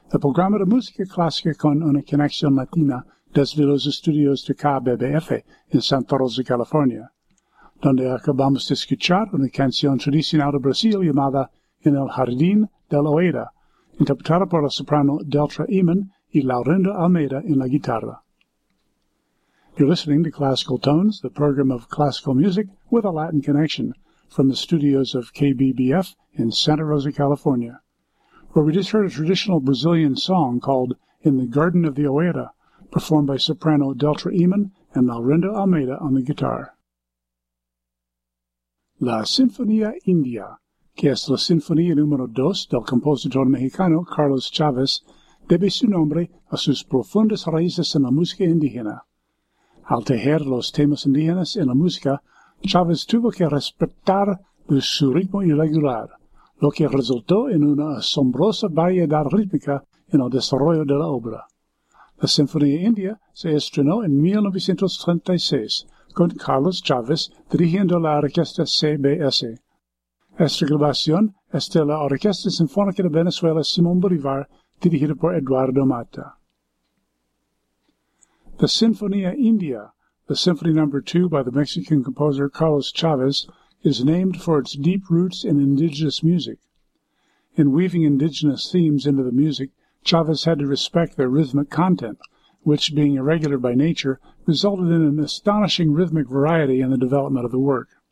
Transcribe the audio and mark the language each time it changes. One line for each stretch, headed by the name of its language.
Spanish: El programa de música clásica con una conexión latina desde los estudios de KBBF en Santa Rosa, California, donde acabamos de escuchar una canción tradicional de Brasil llamada En el Jardín del Oeira, interpretada por la soprano Deltra Eamon y Laurinda Almeida en la guitarra.
English: You're listening to Classical Tones, the program of classical music with a Latin connection, from the studios of KBBF in Santa Rosa, California, where we just heard a traditional Brazilian song called In the Garden of the Oeira, performed by soprano Deltra Eamon and Laurinda Almeida on the guitar.
Spanish: La Sinfonía India, que es la Sinfonía número 2 del compositor mexicano Carlos Chávez, debe su nombre a sus profundas raíces en la música indígena. Al tejer los temas indígenas en la música, Chávez tuvo que respetar su ritmo irregular, lo que resultó en una asombrosa variedad rítmica en el desarrollo de la obra. La Sinfonía India se estrenó en 1936, con Carlos Chávez dirigiendo la orquesta CBS. Esta grabación es de la Orquesta Sinfónica de Venezuela Simón Bolívar, dirigida por Eduardo Mata.
English: The Sinfonía India, the symphony number 2 by the Mexican composer Carlos Chávez, is named for its deep roots in indigenous music. In weaving indigenous themes into the music, Chávez had to respect their rhythmic content, which, being irregular by nature, resulted in an astonishing rhythmic variety in the development of the work.